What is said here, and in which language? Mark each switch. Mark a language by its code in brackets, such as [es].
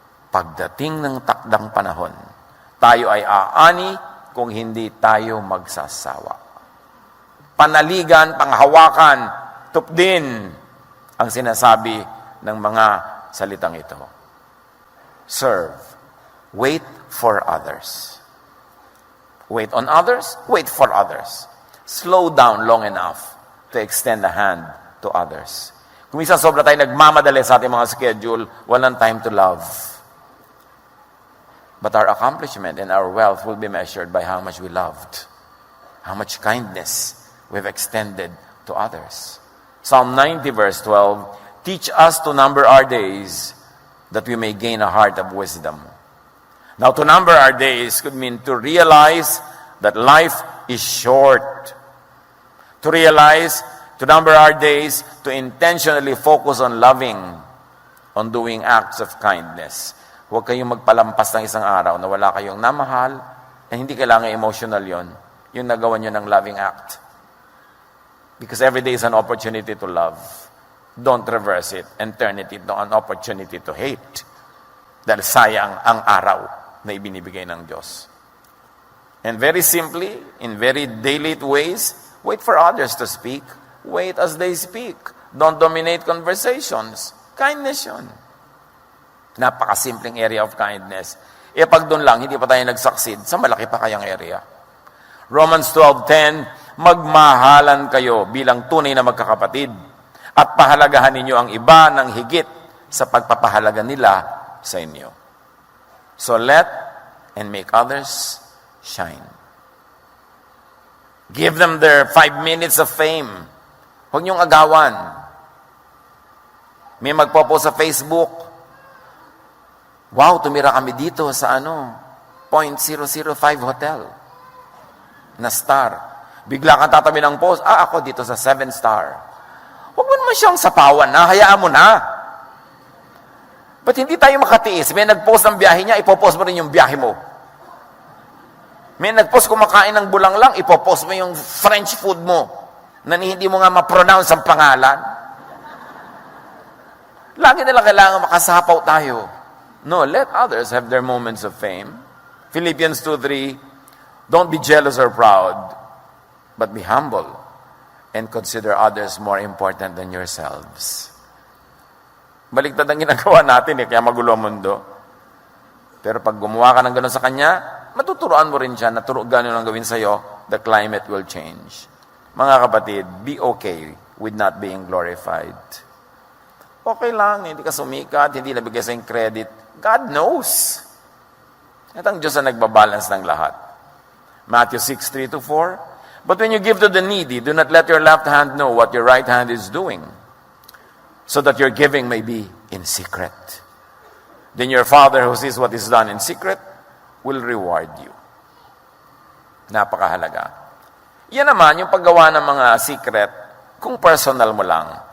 [tl] Pagdating ng takdang panahon, tayo ay aani kung hindi tayo magsasawa. Panaligan, panghawakan, tupdin ang sinasabi ng mga salitang ito. [en] Serve. Wait for others. Wait on others, wait for others. Slow down long enough to extend a hand to others. [tl] Kung minsan sobra tayo nagmamadali sa ating mga schedule, walang [en] time to love. But our accomplishment and our wealth will be measured by how much we loved, how much kindness we've extended to others. Psalm 90 verse 12, teach us to number our days that we may gain a heart of wisdom. Now, to number our days could mean to realize that life is short. To realize, to number our days, to intentionally focus on loving, on doing acts of kindness. [tl] Huwag kayong magpalampas ng isang araw na wala kayong namahal, na hindi kailangan emotional yon, yung nagawa nyo ng loving act. [en] Because every day is an opportunity to love. Don't reverse it and turn it into an opportunity to hate. [tl] Dahil sayang ang araw na ibinibigay ng Diyos. [en] And very simply, in very daily ways, wait for others to speak. Wait as they speak. Don't dominate conversations. Kindness yun. [tl] Napakasimpleng [en] area of kindness. [tl] Pag doon lang, hindi pa tayo nag-succeed, sa malaki pa kayang area. Romans 12:10, magmahalan kayo bilang tunay na magkakapatid at pahalagahan ninyo ang iba ng higit sa pagpapahalaga nila sa inyo. [en] So let and make others shine. Give them their 5 minutes of fame. [tl] Huwag niyong agawan. May magpopost sa Facebook, wow, tumira kami dito sa .005 hotel na star. Bigla kang tatabi ng post, ako dito sa 7 star. Huwag mo naman siyang sapawan na, hayaan mo na. Ba't hindi tayo makatiis? May nag-post ng biyahe niya, ipopost mo rin yung biyahe mo. May nag-post kumakain ng bulang lang, ipopost mo yung French food mo na hindi mo nga ma-pronounce ang pangalan. Lagi nila kailangan makasapaw tayo. [en] No, let others have their moments of fame. Philippians 2:3, don't be jealous or proud, but be humble and consider others more important than yourselves. [tl] Baliktad ang ginagawa natin kaya magulo ang mundo. Pero pag gumawa ka ng gano'n sa kanya, matuturoan mo rin siya na gano'n ang gawin sa'yo, [en] the climate will change. [tl] Mga kapatid, [en] be okay with not being glorified. [tl] Okay lang, hindi ka sumikat, hindi nabigay sa'yo credit. [en] God knows. [tl] At ang Diyos ang nagbabalance ng lahat. [en] Matthew 6:3-4, but when you give to the needy, do not let your left hand know what your right hand is doing, so that your giving may be in secret. then your Father who sees what is done in secret will reward you. [tl] Napakahalaga. Yan naman, yung paggawa ng mga secret, kung personal mo lang.